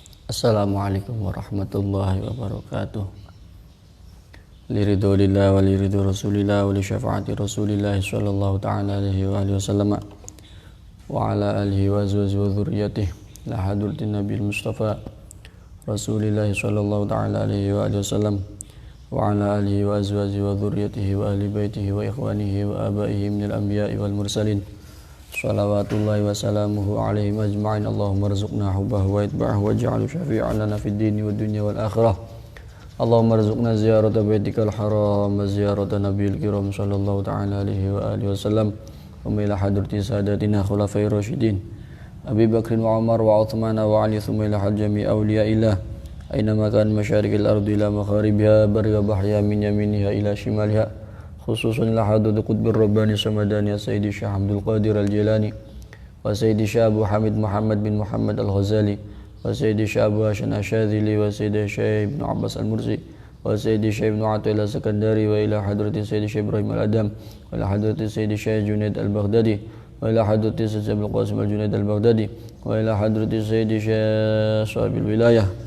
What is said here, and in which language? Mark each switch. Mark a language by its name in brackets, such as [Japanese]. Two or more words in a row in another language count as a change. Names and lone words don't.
[Arabic] السلام عليكم ورحمة الله وبركاته. لرضى لله ولرضى رسول الله ولشفاعة رسول الله صلى الله تعالى عليه وعلى آله وسلم وعلى آله وأزواجه وذريته لحضرة النبي المصطفى رسول الله صلى الله تعالى عليه وعلى آله وسلم وعلى آله وأزواجه وذريته وأهل بيته وإخوانه وآبائه من الأنبياء والمرسلين صلوات الله وسلامه عليهم أجمعين. اللهم ارزقنا حبه واتباعه واجعله شافعا لنا في الدين والدنيا والآخرة. اللهم ارزقنا زيارة بيتك الحرام وزيارة النبي الكرام صلى الله تعالى عليه وعلى آله وسلم وإلى حضرة ساداتنا الخلفاء الراشدين أبي بكر وعمر وعثمان و علي ثم إلى جميع أولياء الله أينما كان مشارق الأرض إلى مغاربها برها وبحرها من يمينها إلى شمالها خصوصا إلى حضرة قطب الرباني الصمداني سيدي الشيخ عبد القادر الجيلاني وسيدي الشيخ أبو حامد محمد بن محمد الغزالي وسيدي الشيخ أبو حسن الشاذلي وسيدي الشيخ ابن عباس المرسي وسيدي الشيخ ابن عطاء الله السكندري وإلى حضرة سيدي الشيخ إبراهيم الأدهم وإلى حضرة سيدي الشيخ جنيد البغدادي وإلى حضرة سيدي عبد القاسم الجنيد البغدادي وإلى حضرة سيدي الشيخ صاحب الولاية